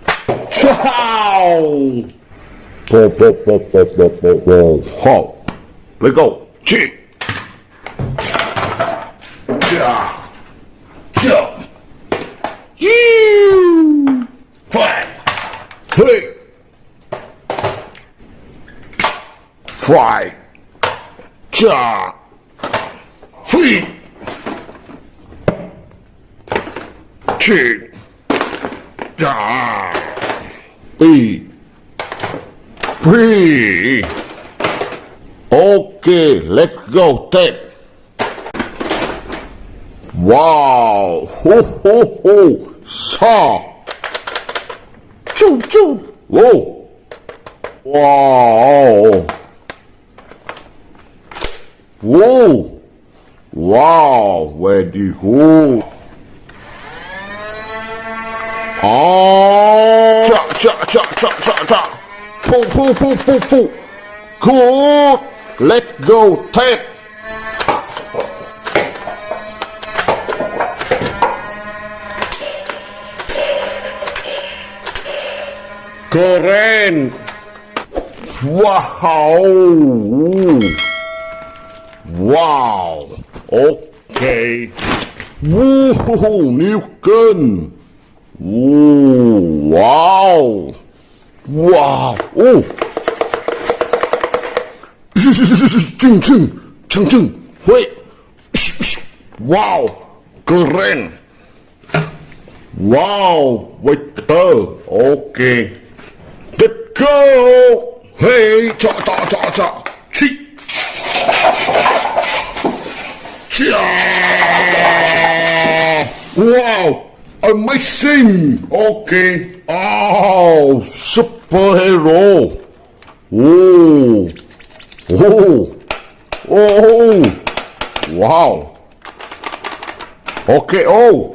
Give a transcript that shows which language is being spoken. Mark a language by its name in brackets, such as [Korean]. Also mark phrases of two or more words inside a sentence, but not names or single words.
[English] Ciao! Ho. Let go. Chi. Ja. Ja. You. Fly. Hey. Fly. Ja. Free. Chi. Ja. E. Free. Okay, let's go. Take. Wow. Ho ho ho. Saw. Choo choo. Whoa. Wow. Whoa. Wow. Very cool. Oh. Cha cha cha cha cha cha. Pull, pull, pull, pull, pull. Good. Let go. Take. Keren. Wow. Wow. Okay. Woo. New gun. Ooh, wow. Wow. Oh. Ching ching. Ching ching. Wait. Wow. Keren. Wow. Wait. Okay. Let's go. Hey. Cha cha cha cha. Chi. Cha. Wow. Amazing! Okay. Oh, superhero. Oh. Oh. Oh. Wow. Okay. Oh.